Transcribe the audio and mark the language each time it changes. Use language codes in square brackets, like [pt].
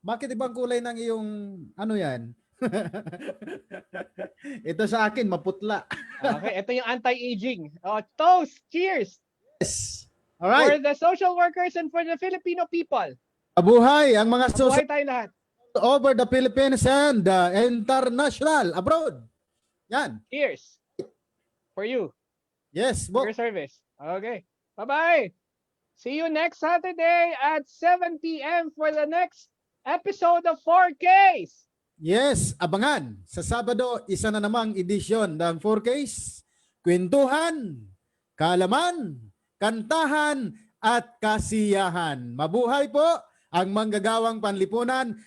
[tl] Bakit ibang kulay ng iyong ano yan? Ito sa akin, maputla. Okay, ito yung anti-aging. [en] Oh, toast. Cheers. Yes. For Alright. the social workers and for the Filipino people. [tl] Mabuhay ang mga Mabuhay [en] social [tl] tayo lahat. [en] over the Philippines and international abroad. [tl] Yan. [en] Cheers. For you. Yes, For Bok. your service. Okay. Bye-bye. See you next Saturday at 7 p.m. for the next episode of 4Ks. [tl] Yes, abangan. Sa Sabado, isa na namang edisyon ng 4Ks. Kwentuhan, kaalaman, kantahan, at kasiyahan. Mabuhay po ang manggagawang panlipunan.